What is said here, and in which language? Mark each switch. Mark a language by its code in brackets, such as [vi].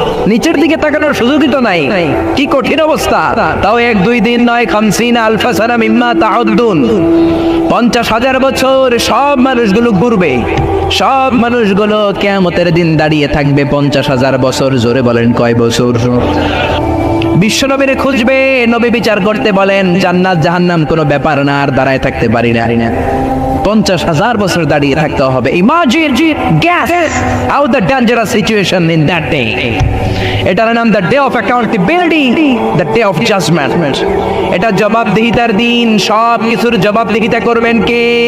[bn] নিচের দিকে তাকানোর সুযোগই তো নাই। কি কঠিন অবস্থা। তাও 1-2 দিন নয়, 50 [ar] আলফা সানা মিম্মা তাউদ্দুন, [bn] 50,000 বছর সব মানুষগুলো ঘুরবে, সব মানুষগুলো কিয়ামতের দিন দাঁড়িয়ে থাকবে 50,000 বছর। জোরে বলেন কয় বছর? বিশ্বনবীরে খুঁজবে, নবী বিচার করতে বলেন, জান্নাত জাহান্নাম কোনো ব্যাপার না, আর দাঁড়ায় থাকতে পারি না। 50,000 বছর দাঁড়িয়ে থাকতে হবে। [en] Imagine, guess how the dangerous situation in that day. [bn] এটার নাম [en] The day of accountability, the day of judgement. [bn] এটা জবাবদিহিতার দিন। সব কিছুর জবাবদিহিতা করবেন কে?